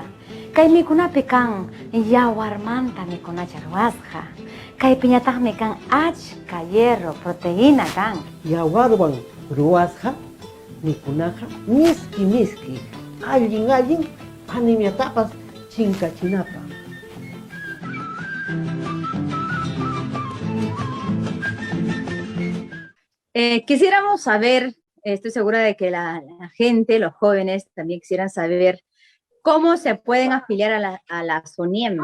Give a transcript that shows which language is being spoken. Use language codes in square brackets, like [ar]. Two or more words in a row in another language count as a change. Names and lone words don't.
[qu] Kay mikunapi kan yawarmanta mikunacha ruwasqa. Kay piñataqmi kan achka [es] hierro, proteína [qu] kan. Yawarwan ruwasqa mikunaqa miski allin animiatapas chinkachinapa. [es] Quisiéramos saber, estoy segura de que la gente, los jóvenes también quisieran saber cómo se pueden afiliar a la SONIEM.